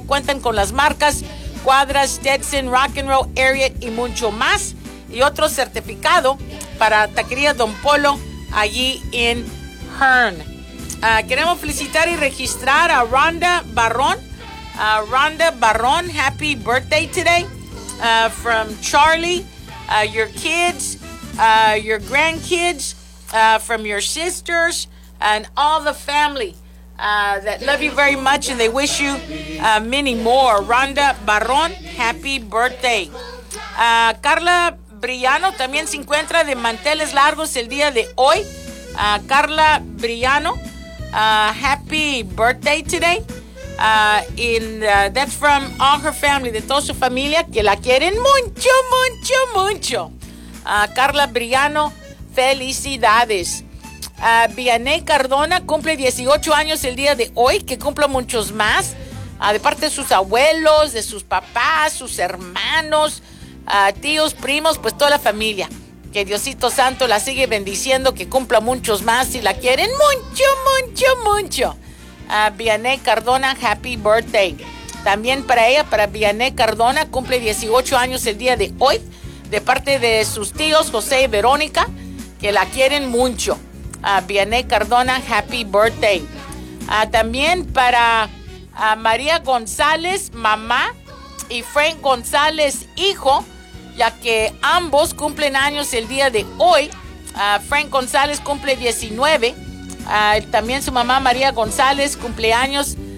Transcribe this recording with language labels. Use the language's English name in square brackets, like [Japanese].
[Spanish] Y cuentan con las marcas Cuadra, Stetson, Rock and Roll, Ariat y mucho más. Y otro certificado para Taquería Don Polo allí en Hearn. Queremos felicitar y registrar a Rhonda Barrón. [English] Rhonda Barrón, happy birthday today. From Charlie, your kids, your grandkids, from your sisters, and all the family that love you very much, and they wish you many more. Rhonda Barrón, happy birthday. [Spanish] Carla Briano también se encuentra de manteles largos el día de hoy. [English] Carla Briano, happy birthday today. That's from all her family, [Spanish] de toda su familia, que la quieren mucho, mucho, mucho. Carla Briano, felicidades. Vianey Cardona cumple 18 años el día de hoy, que cumpla muchos más, de parte de sus abuelos, de sus papás, sus hermanos, tíos, primos, pues toda la familia. Que Diosito Santo la sigue bendiciendo, que cumpla muchos más y la quieren mucho, mucho, mucho. [English] Vianey Cardona, happy birthday. [Spanish] También para ella, para Vianey Cardona, cumple 18 años el día de hoy, de parte de sus tíos José y Verónica, que la quieren mucho. [English] Vianey Cardona, happy birthday. [Spanish] También para María González, mamá, y Frank González, hijo, ya que ambos cumplen años el día de hoy. Frank González cumple 19. También su mamá María González cumple años.